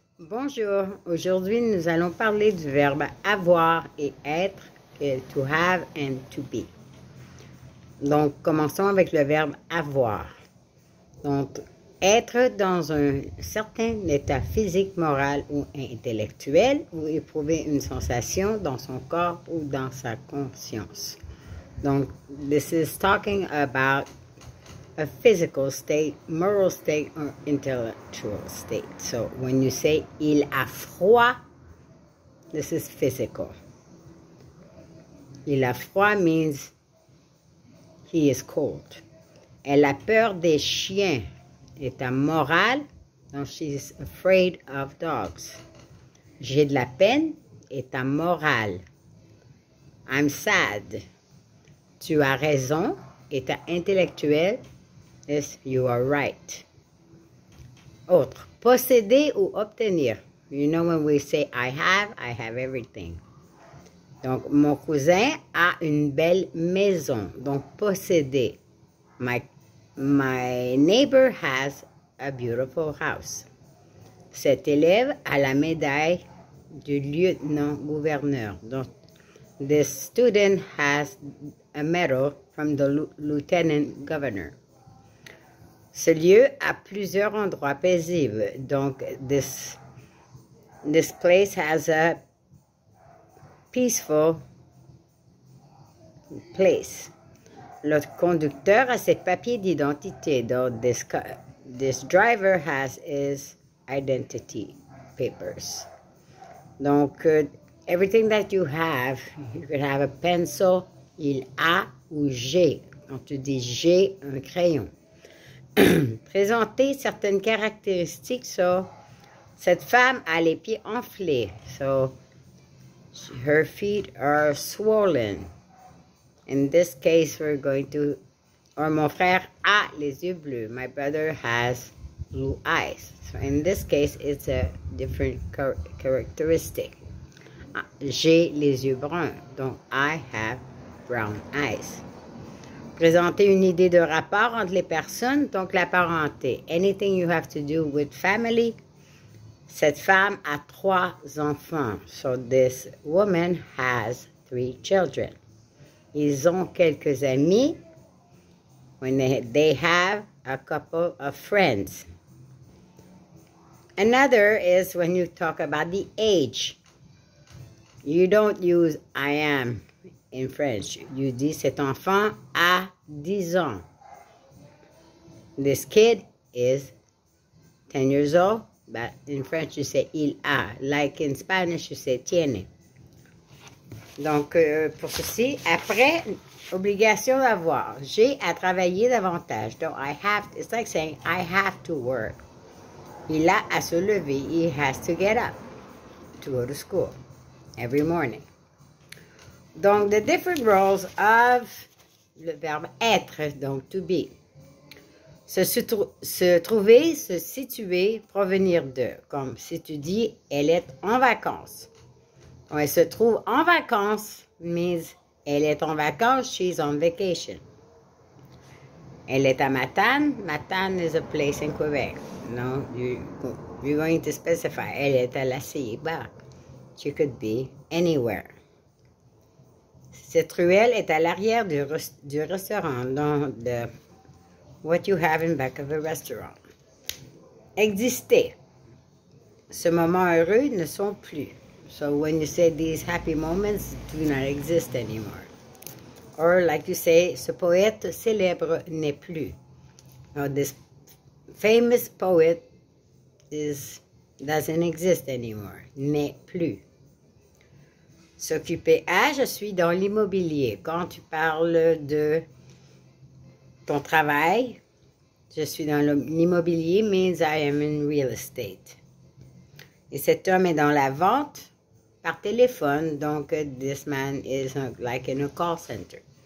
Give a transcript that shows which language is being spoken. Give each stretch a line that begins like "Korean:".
French: Bonjour, aujourd'hui nous allons parler du verbe avoir et être,
English: to have and to be.
French: Donc commençons avec le verbe avoir. Donc être dans un certain état physique, moral ou intellectuel ou éprouver une sensation dans son corps ou dans sa conscience.
English: Donc this is talking about a physical state, moral state, or intellectual state. So when you say
French: il a froid,
English: this is physical.
French: Il a froid
English: means he is cold.
French: Elle a peur des chiens. État moral, donc
English: she's afraid of dogs.
French: J'ai de la peine. État moral.
English: I'm sad.
French: Tu as raison. État intellectuel.
English: Yes, you are right.
French: Autre, posséder ou obtenir.
English: You know when we say I have everything.
French: Donc, mon cousin a une belle maison. Donc, posséder.
English: My neighbor has a beautiful house.
French: Cet élève a la médaille du lieutenant-gouverneur.
English: Donc, this student has a medal from the lieutenant governor.
French: Ce lieu a plusieurs endroits paisibles.
English: Donc, this place has a peaceful place.
French: Le conducteur a ses papiers d'identité.
English: Donc, this driver has his identity papers. Donc, everything that you could have a pencil,
French: il a ou j'ai. Quand tu dis j'ai un crayon. Présenter certaines caractéristiques. So, cette femme a les pieds enflés.
English: So, her feet are swollen. In this case, we're going to, or
French: mon frère a les yeux bleus.
English: My brother has blue eyes. So, in this case, it's a different characteristic.
French: J'ai les yeux bruns. Donc,
English: I have brown eyes.
French: Présenter une idée de rapport entre les personnes, donc la parenté.
English: Anything you have to do with family.
French: Cette femme a 3 enfants.
English: So this woman has 3 children.
French: Ils ont quelques amis.
English: When they have a couple of friends. Another is when you talk about the age. You don't use I am in French. You
French: dis cet enfant a 10 ans.
English: This kid is 10 years old, but in French you say
French: il a.
English: Like in Spanish you say tiene.
French: Donc, pour ceci, après, obligation d'avoir. J'ai à travailler davantage.
English: Donc, it's like saying I have to work.
French: Il a à se lever.
English: He has to get up to go to school every morning. Donc, the different roles of
French: le verbe être,
English: donc to be.
French: Se trouver, se situer, provenir de. Comme si tu dis, elle est en vacances. Donc, elle se trouve en vacances means elle est en vacances,
English: she's on vacation.
French: Elle est à Matane.
English: Matane is a place in Quebec. No, you're going to specify.
French: Elle est à la Ceiba.
English: She could be anywhere.
French: Cette ruelle est à l'arrière du restaurant, donc
English: what you have in back of a restaurant.
French: Exister. Ce moment heureux ne sont plus.
English: So when you say these happy moments do not exist anymore. Or like you say,
French: ce poète célèbre n'est plus.
English: Now this famous poet doesn't exist anymore.
French: N'est plus. S'occuper à, je suis dans l'immobilier. Quand tu parles de ton travail, je suis dans l'immobilier
English: means I am in real estate.
French: Et cet homme est dans la vente par téléphone, donc
English: this man is like in a call center.